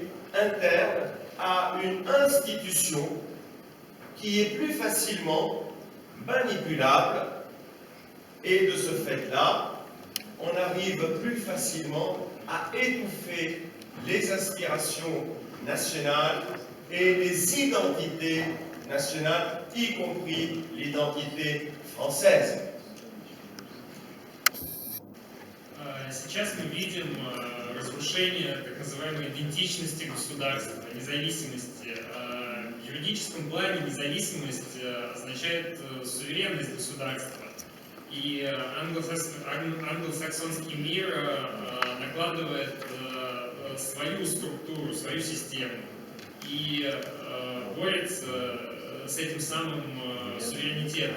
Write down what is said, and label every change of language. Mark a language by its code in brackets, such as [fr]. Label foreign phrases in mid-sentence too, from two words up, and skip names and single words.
[fr] interne à une institution qui est plus facilement manipulable, et de ce fait-là, on arrive plus facilement à étouffer les aspirations nationales et les identités nationales, y compris l'identité française. [ru] Сейчас мы видим разрушение так называемой идентичности государства, независимости. В юридическом плане независимость означает суверенность государства. И англосаксонский мир накладывает свою структуру, свою систему и борется с этим самым суверенитетом.